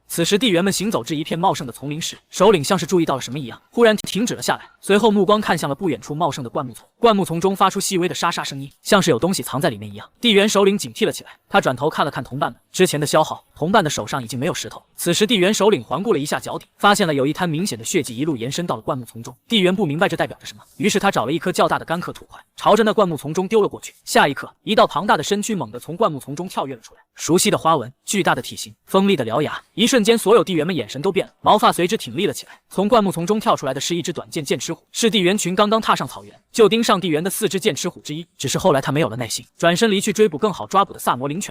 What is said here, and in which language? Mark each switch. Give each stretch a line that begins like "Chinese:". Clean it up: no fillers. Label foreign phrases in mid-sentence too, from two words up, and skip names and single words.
Chinese: 此時地猿們行走至一片茂盛的叢林時，首領像是注意到了什麼一樣，忽然停止了下來，隨後目光看向了不遠處茂盛的灌木叢，灌木叢中發出細微的沙沙聲音，像是有東西藏在裡面一樣。地猿首領警惕了起來，他轉頭看了看同伴們，之前的消耗，同伴的手上已經沒有石頭。此時地猿首領環顧了一下腳底，發現了有一灘明顯的血跡一路延伸到了灌木叢中。地猿不明白這代表着什麼，於是他找了一顆較大的乾殼土塊，朝着那灌木叢中丟了過去。下一刻，一道龐大的身軀猛地從灌木叢中跳躍了出來，熟悉的花紋，巨大的體型，鋒利的獠牙，一瞬間所有地猿們眼神都变了，毛髮隨之挺立了起來。從灌木叢中跳出來的是一只短劍劍齒虎，是地猿群剛剛踏上草原就盯上地猿的4只剑齒虎之一，只是後來他沒有了耐心，轉身離去追捕更好抓捕的薩摩林犬。